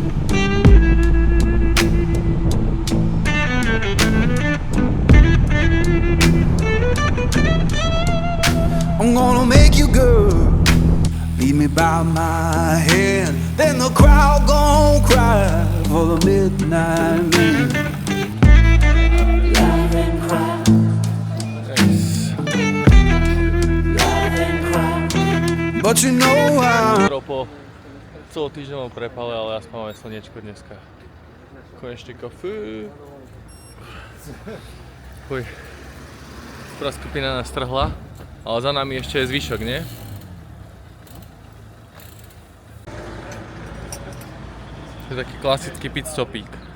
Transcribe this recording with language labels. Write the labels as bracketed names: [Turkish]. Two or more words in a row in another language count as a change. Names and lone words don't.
[English] I'm gonna make you girl lead me by my hand. Then the crowd gon' cry for the midnight man. Laugh and cry. Laugh and cry. But you know I'm [Slovak] Po celotýždňovom prepale, ale aspoň máme slniečko dneska. Konečne kafe. Fuj. Prvá skupina nás trhla, ale za nami ešte je zvyšok, nie? To je taký klasický pit stopík.